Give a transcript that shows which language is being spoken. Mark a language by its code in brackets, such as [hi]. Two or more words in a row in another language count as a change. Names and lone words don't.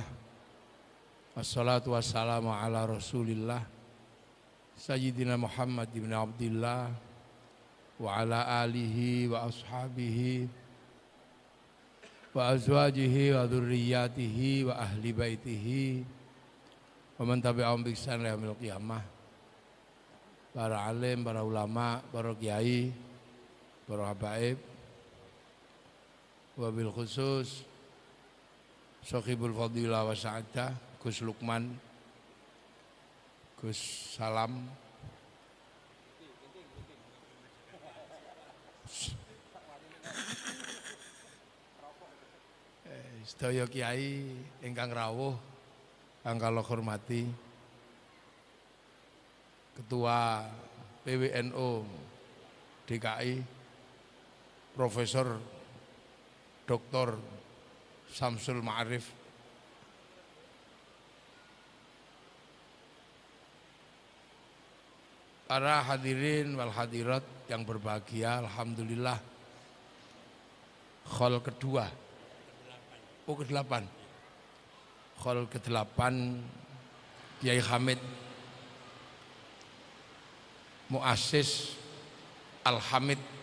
[ar] والصلاة والسلام على رسول الله سيدنا محمد بن عبد الله وعلى آله وأصحابه وأزواجه وذرياته وأهل بيته ومن تبعهم بإحسان إلى يوم القيامة. [id] Para alim, para ulama, para kiai, para habaib, [ar] وبالخصوص صاحب الفضيلة والسعادة Gus Lukman, [jv] Gus Salam, sedaya kiai ingkang rawuh kang kula hormati, [id] Ketua PWNU DKI Profesor Dr. Samsul Ma'arif, para [ar] الحاضرين والحاضرات [id] yang berbahagia, alhamdulillah khol kedua, ke-8, khol ke-8 Kiai Hamid Muassis Al-Hamid